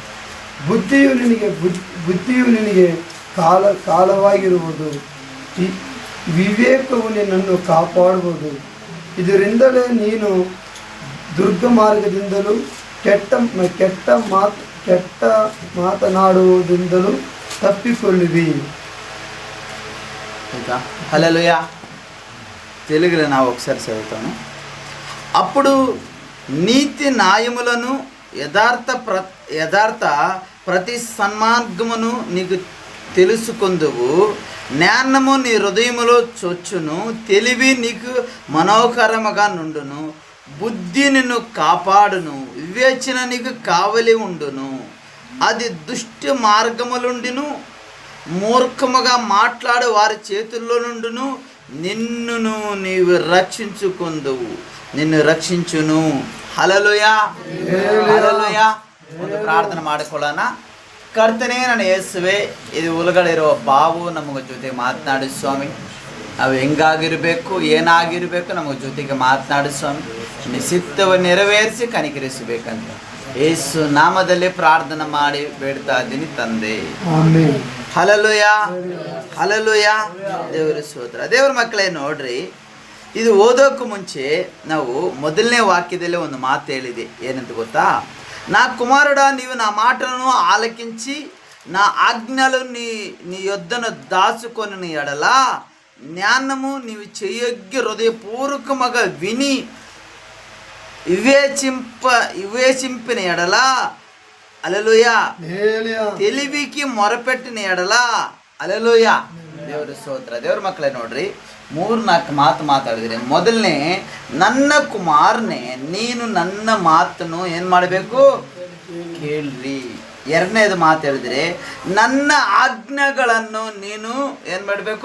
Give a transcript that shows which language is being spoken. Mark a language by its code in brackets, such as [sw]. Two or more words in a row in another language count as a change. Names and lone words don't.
[kn] ಬುದ್ಧಿಯು ನಿನಗೆ ಕಾಲವಾಗಿರುವುದು. ವಿವೇಕವು ನಿನ್ನನ್ನು ಕಾಪಾಡುವುದು. ಇದರಿಂದಲೇ ನೀನು ದುರ್ಗ ಮಾರ್ಗದಿಂದಲೂ ಕೆಟ್ಟ ಮಾತನಾಡುವುದರಿಂದಲೂ తప్పికొల్లివి. [te] హల్లెలూయా. తెలుగులో నా ఒకసారి చదువుతాను. అప్పుడు నీతి న్యాయములను యథార్థ ప్రతి సన్మార్గమును నీకు తెలుసుకొందువు. జ్ఞానము నీ హృదయములో చొచ్చును, తెలివి నీకు మనోహరముగా నుండును, బుద్ధి నిన్ను కాపాడును, వివేచన నీకు కావలి ఉండును. అది దుష్ట మార్గములుండిను, మూర్ఖముగా మాట్లాడు వారి చేతుల్లో నుండును నిన్నును నీవు రక్షించుకొందువు, నిన్ను రక్షించును. [kn] ಹಲ್ಲೆಲೂಯಾ, ಹಲ್ಲೆಲೂಯಾ. ಒಂದು ಪ್ರಾರ್ಥನೆ ಮಾಡಿಕೊಳ್ಳೋಣ. ಕರ್ತನೇ, ನನ್ನ ಯೇಸುವೆ, ಇದು ಒಳಗಡೆ ಬಾವು ನಮಗೆ ಜೊತೆಗೆ ಮಾತನಾಡು ಸ್ವಾಮಿ. ನಾವು ಹೆಂಗಾಗಿರಬೇಕು, ಏನಾಗಿರಬೇಕು, ನಮಗೆ ಜೊತೆಗೆ ಮಾತನಾಡು ಸ್ವಾಮಿ. ನಿಶ್ಚಿತವನ್ನು ನೆರವೇರಿಸಿ ಕನಿಕರಿಸಬೇಕಂತ ಯೇಸು ನಾಮದಲ್ಲಿ ಪ್ರಾರ್ಥನೆ ಮಾಡಿ ಬೇಡ್ತಾ ಇದ್ದೀನಿ ತಂದೆ. ಹಲ್ಲೆಲೂಯಾ, ಹಲ್ಲೆಲೂಯಾ. ದೇವರ ಸ್ತೋತ್ರ. ದೇವರ ಮಕ್ಕಳೇ, ನೋಡ್ರಿ, ಇದು ಓದೋಕ್ಕೂ ಮುಂಚೆ ನಾವು ಮೊದಲನೇ ವಾಕ್ಯದಲ್ಲೇ ಒಂದು ಮಾತು ಹೇಳಿದೆ. ಏನಂತ ಗೊತ್ತಾ? [te] నా కుమారుడా, నీవు నా మాటలను ఆలకించి నా ఆజ్ఞలు నీ యొద్దను దాచుకొని ఎడల జ్ఞానము నీవు చెయ్యొగ్గి హృదయపూర్వకముగా విని వివేచింపిన ఎడల, హల్లెలూయా, తెలివికి మొరపెట్టిన ఎడల, [kn] ಹಲ್ಲೆಲೂಯಾ. ದೇವರ ಸ್ತೋತ್ರ. ದೇವ್ರ ಮಕ್ಕಳೇ, ನೋಡ್ರಿ, 3-4 ಮಾತು ಮಾತಾಡಿದ್ರಿ. ಮೊದಲನೇ, ನನ್ನ ಕುಮಾರನೇ, ನೀನು ನನ್ನ ಮಾತನ್ನು ಏನು ಮಾಡಬೇಕು? ಕೇಳ್ರಿ. ಎರಡನೇದು ಮಾತು ಹೇಳಿದ್ರೆ, ನನ್ನ ಆಜ್ಞೆಗಳನ್ನು ನೀನು ಏನು ಮಾಡಬೇಕು?